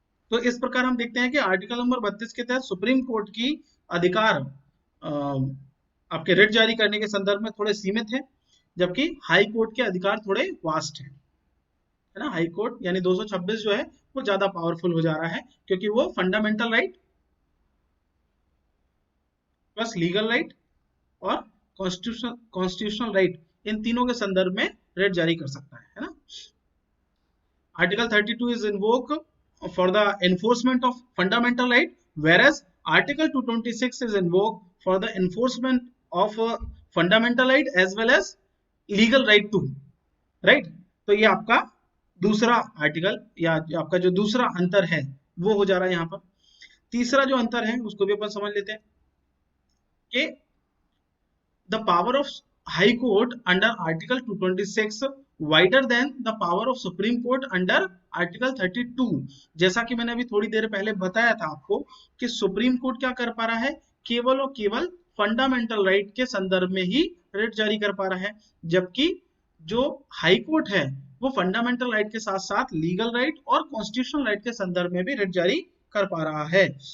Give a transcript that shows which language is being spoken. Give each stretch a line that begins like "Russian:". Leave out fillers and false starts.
Hindi: तो इस प्रकार हम देखते हैं कि आर्टिकल नंबर 32 के तहत सुप्रीम कोर्ट की अधिकार आपके रिट जारी करने के संदर्भ में थोड़े सीमित है, जबकि हाई कोर्ट के अधिकार थोड़े वास्ट है ना। हाई कोर्ट यानी 226 जो है वो ज्यादा पावरफुल हो जा रहा है क्योंकि वो fundamental right plus legal right और कॉन्स्टिट्यूशनल राइट इन तीनों के संदर्भ में रिट जारी कर सकता है ना।
English: Article 32 is invoked for the enforcement of fundamental right, whereas Article 226 is invoked for the enforcement of fundamental right as well as legal right too, right?
Hindi: तो ये आपका दूसरा आर्टिकल या आपका जो दूसरा अंतर है वो हो जा रहा है यहाँ पर। तीसरा जो अंतर है उसको भी अपन समझ लेते हैं कि
English: the power of high court under article 226 wider than the power of supreme court under article 32।
Hindi: जैसा कि मैंने अभी थोड़ी देर पहले बताया था आपको कि सुप्रीम कोर्ट क्या कर पा रहा है, केवल और केवल फंडामेंटल राइट के संदर्भ में ही रिट जारी कर पा रहा है, जबकि जो हाई कोर्ट है वो फंडामेंटल राइट के साथ साथ लीगल राइट और कॉन्स्टिट्यूशनल राइट के संदर्भ में भी रिट जारी कर पा रहा है।